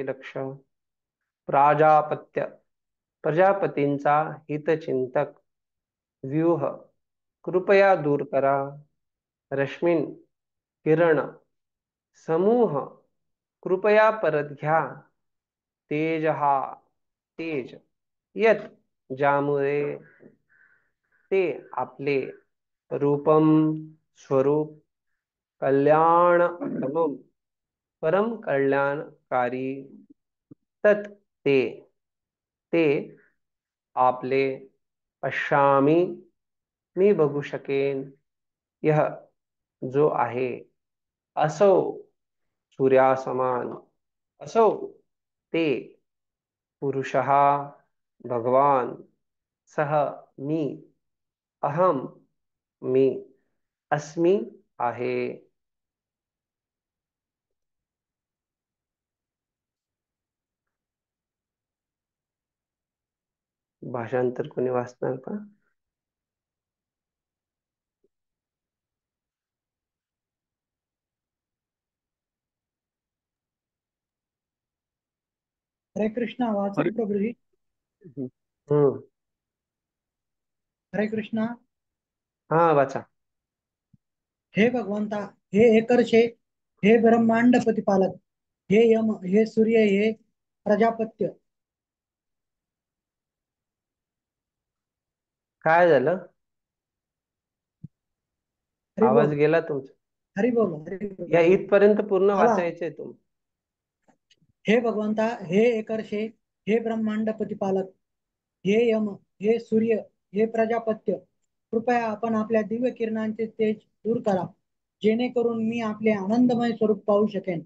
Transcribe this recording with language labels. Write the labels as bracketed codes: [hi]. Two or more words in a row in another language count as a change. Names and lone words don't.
[mr] लक्ष, प्राजापत्य प्रजापतींचा हितचिंतक, व्यूह कृपया दूर करा, रश्मीन किरण, समूह कृपया परत घ्या, तेज हा तेज, यत ज्यामुळे, ते आपले, रूपम स्वरूप, कल्याणतमम परम कल्याणकारी, तत् ते आपले, पश्यामी मी बघू शकेन, यह जो आहे, असो सूर्यासमान, असो ते, पुरुषः भगवान, सह मी, अहम मी, अस्मि आहे. भाषांतर कोणी वाचणार का? हरे कृष्णा वाचन प्रभुजी. हम्म. हरे कृष्णा. हा वाचा. हे भगवंता, हे एकर्षे, हे ब्रह्मांड प्रतिपालक, हे यम, हे सूर्य, हे प्रजापत्य. काय झालं? हरि आवाज बोल. गेला तुमचा. हरि बोल. हरि या बोल. इथपर्यंत पूर्ण आला. वाचायचंय तुम्ही. हे भगवंता, हे एकर्षे, हे ब्रह्मांड प्रतिपालक, हे यम, हे सूर्य, हे प्रजापत्य, कृपया आपण आपल्या दिव्य किरणांचे तेज दूर करा, जेणेकरून मी आपले आनंदमय स्वरूप पाहू शकेन.